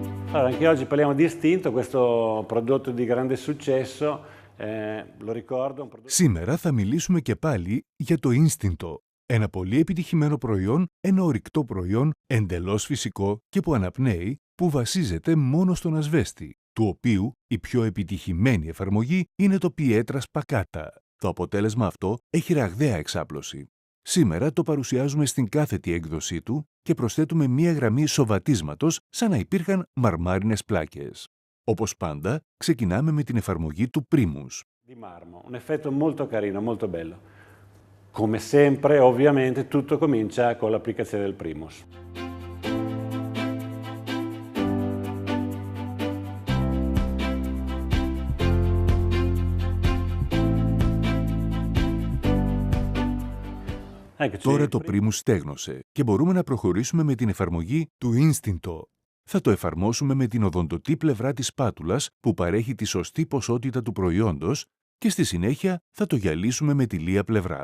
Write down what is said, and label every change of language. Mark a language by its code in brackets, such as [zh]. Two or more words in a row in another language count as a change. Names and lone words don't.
[it] Allora, anche oggi parliamo di Istinto, questo prodotto di grande successo, lo ricordo. [el] Σήμερα θα μιλήσουμε και πάλι για το Instinto, ένα πολύ επιτυχημένο προϊόν, ένα ορυκτό προϊόν εντελώς φυσικό και που αναπνέει, που βασίζεται μόνο στον ασβέστη, του οποίου η πιο επιτυχημένη εφαρμογή είναι το Pietra Spacata. Το αποτέλεσμα αυτό έχει ραγδαία εξάπλωση. Σήμερα το παρουσιάζουμε στην κάθετη έκδοσή του και προσθέτουμε μία γραμμή σοβατίσματος σαν να υπήρχαν μαρμάρινες πλάκες. Όπως πάντα, ξεκινάμε με την εφαρμογή του Primus. [it] Di marmo, un effetto molto carino, molto bello. Come sempre, ovviamente, tutto comincia con l'applicazione del Primus. [el] Τώρα το Primus στέγνωσε και μπορούμε να προχωρήσουμε με την εφαρμογή του Instinto. Θα το εφαρμόσουμε με την οδοντωτή πλευρά της σπάτουλας που παρέχει τη σωστή ποσότητα του προϊόντος και στη συνέχεια θα το γυαλίσουμε με τη λία πλευρά.